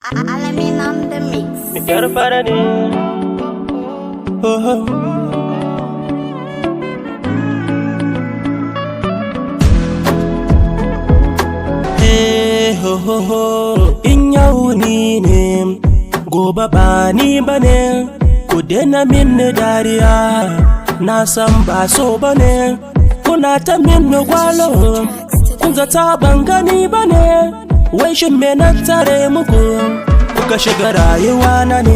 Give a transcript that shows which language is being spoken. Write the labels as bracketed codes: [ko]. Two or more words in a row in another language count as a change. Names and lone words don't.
[en] Alamin on the mix. Me quero para ni. Oh, oh. Hey, ho, ho, ho. [ha] In yau ni ne, gobe ba ni bane. Ku daina min dariya, na san ba so bane. Kuna ta min gwalo, kun zata ban gani bane. Wai shin me na tare muku? Kuka shiga rayuwa na ne.